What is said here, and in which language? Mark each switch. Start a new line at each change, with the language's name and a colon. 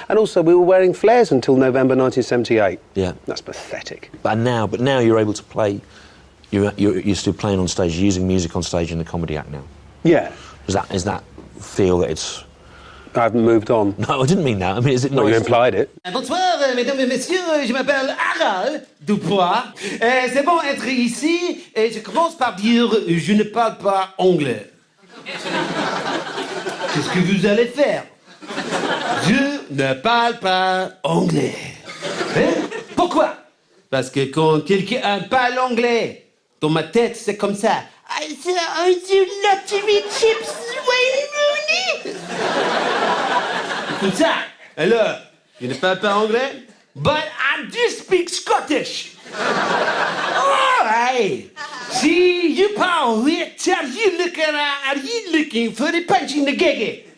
English: And also we were wearing flares until November 1978. Yeah, that's pathetic. But now you're able to play. You're still playing on stage, using music on stage in the comedy act now. Yeah. Is that feel that it's... I haven't moved on. No, I didn't mean that. I mean, is it nice? No, you implied it.
French: Bonsoir, mesdames et messieurs, je m'appelle Harald Dupois. C'est bon être ici, et je commence par dire, je ne parle pas anglais. Qu'est-ce que vous allez faire? Je ne parle pas anglais. Hein? Pourquoi? Parce que quand quelqu'un parle anglais, dans ma tête, c'est comme ça.
English: I do love to eat chips, Wayne Rooney.
French: Comme ça. Alors, je ne parle pas anglais,
English: but I do speak Scottish. All right. See, you parle which are you looking for the punch in the gig?